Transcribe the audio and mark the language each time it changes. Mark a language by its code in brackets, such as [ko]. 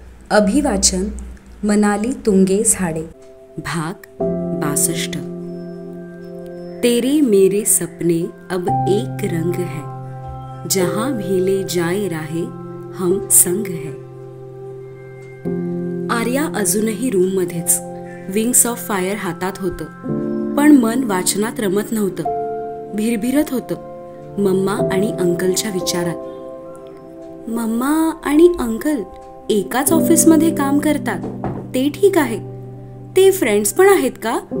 [mr] अभिवाचन मनाली तुंगे झाडे. भाग 62. [hi] तेरे मेरे सपने अब एक रंग है, जहां भी ले जाए राहे हम संग है. [mr] आर्या अजूनही रूममध्येच विंग्स ऑफ फायर हातात होतं, पण मन वाचनात रमत नव्हतं. भिरभिरत होतं मम्मा आणि अंकलच्या विचारात. मम्मा आणि अंकल एकाच ऑफिसमध्ये काम करतात ते ठीक आहे, ते फ्रेंड्स पण आहेत का?